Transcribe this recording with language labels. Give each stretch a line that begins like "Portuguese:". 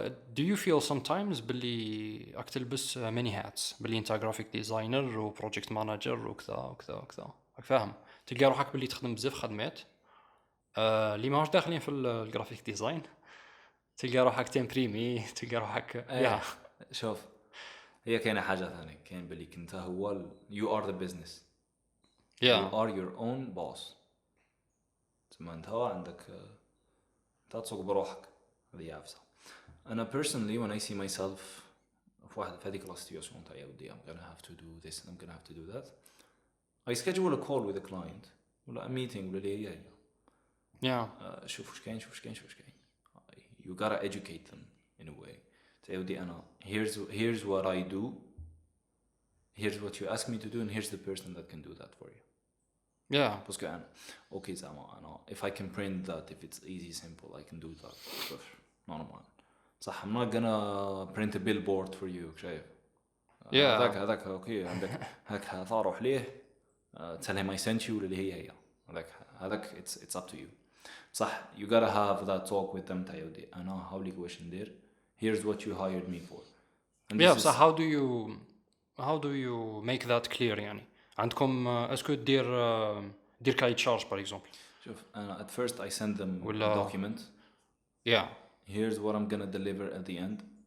English: do you feel sometimes
Arabic: باللي راك تلبس
English: many hats
Arabic: باللي انت graphic designer و project manager وكذا راك فاهم تلقى روحك باللي تخدم بزاف خدمات اللي ماهوش داخلين في الجرافيك ديزاين تلقى روحك تمبريمي تلقى روحك شوف هي كاينه حاجه ثانيه كاين باللي كنت هو
English: you are the business you are your own boss
Arabic: تما انت عندك تسوق بروحك هذه عفسه.
English: انا personally when I see myself
Arabic: في هذيك السيتويشن تاعي ودي
English: I'm gonna have to do this and I'm gonna have to do that I schedule a call with a client ولا a meeting ولا
Arabic: اللي هي شوف واش كاين
English: you gotta educate them in a way
Arabic: تاودي انا
English: here's what I do here's what you ask me to do and here's the person that can do that for you
Arabic: باسكو انا اوكي زعما انا
English: if I can print that if it's easy simple I can do that normal صح I'm not gonna print a billboard for you
Arabic: شايف هذاك اوكي عندك هكا تروح ليه
English: tell him I sent you
Arabic: اللي هي هذاك
English: it's up to you صح you gotta have that talk with them
Arabic: تايودي انا هاوليك واش ندير
English: here's what you hired me for
Arabic: صح
English: how do you make that clear
Arabic: يعني عندكم اسكو دير كاي تشارج باغ اكزومبل شوف انا
English: at first I send them a document here's what I'm gonna deliver at the end